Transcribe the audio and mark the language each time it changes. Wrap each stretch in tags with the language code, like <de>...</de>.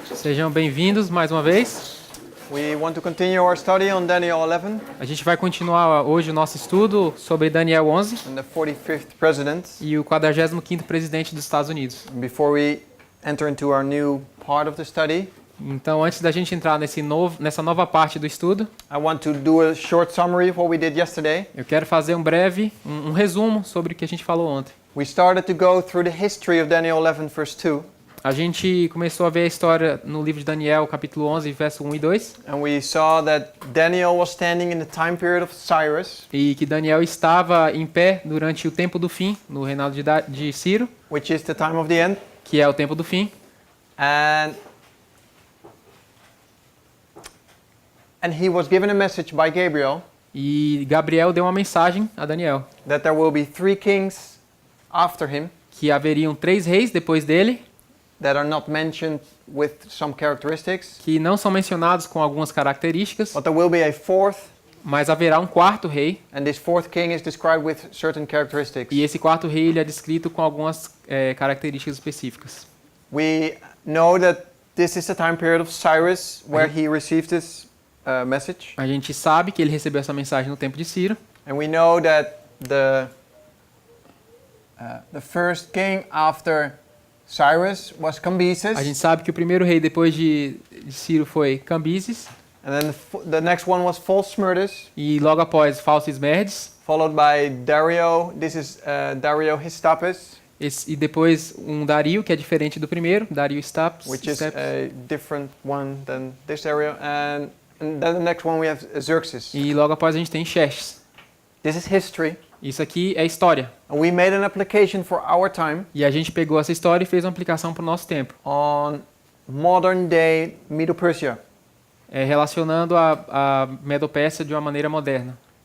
<pt>Sejam bem-vindos mais uma vez.</pt> <en>We want to continue our study on Daniel 11</en> <pt>A gente vai continuar hoje o nosso estudo sobre Daniel 11</pt> <en>and the 45th president.</en> <pt>e o 45º presidente dos Estados Unidos.</pt> <en>Before we enter into our new part of the study,</en> <pt>Então, antes da gente entrar nessa nova parte do estudo,</pt> <en>I want to do a short summary of what we did yesterday.</en> <pt>eu quero fazer um resumo sobre o que a gente falou ontem.</pt> <en>We started to go through the history of Daniel 11 verse 2,</en> <pt>A gente começou a ver a história no livro de Daniel, capítulo 11, verso 1 e 2,</pt> <en>and we saw that Daniel was standing in the time period of Cyrus,</en> <pt>e que Daniel estava em pé durante o tempo do fim, no reinado de Ciro,</pt> <en>which is the time of the end,</en> <pt>que é o tempo do fim,</pt> <en>and he was given a message by Gabriel</en> <pt>e Gabriel deu uma mensagem a Daniel,</pt> <en>that there will be 3 kings after him</en> <pt>que haveriam 3 reis depois dele,</pt> <en>that are not mentioned with some characteristics,</en> <pt>que não são mencionados com algumas características,</pt> <en>but there will be a 4th,</en> <pt>mas haverá um 4º rei,</pt> <en>and this 4th king is described with certain characteristics.</en> <pt>e esse 4º rei ele é descrito com algumas características específicas.</pt> <en>We know that this is the time period of Cyrus where he received this message,</en> <pt>A gente sabe que ele recebeu essa mensagem no tempo de Ciro,</pt> <en>and we know that the first king after Cyrus was</en> <pt>a</pt> <en>Cambyses,</en> <pt>gente sabe que o primeiro rei depois de Ciro foi Cambises,</pt> <en>and then the next one was False-Smyrtis,</en> <pt>e logo após Falsismerdes,</pt> <en>followed by Dario. This is Dario Histaspes,</en> <pt>e depois um Dario, que é diferente do primeiro, Dario Stapes,</pt> <en>which is a different one than this Dario, and then the next one we have Xerxes.</en> <pt>e logo após a gente tem Xerxes.</pt> <en>This is history,</en> <pt>Isso aqui é história.</pt> <en>and we made an application for our time</en> <pt>E a gente pegou essa história e fez uma aplicação para o nosso tempo,</pt> <en>on modern day Medo-Persia.</en> <pt>relacionando a Medo-Pérsia de uma maneira moderna.</pt>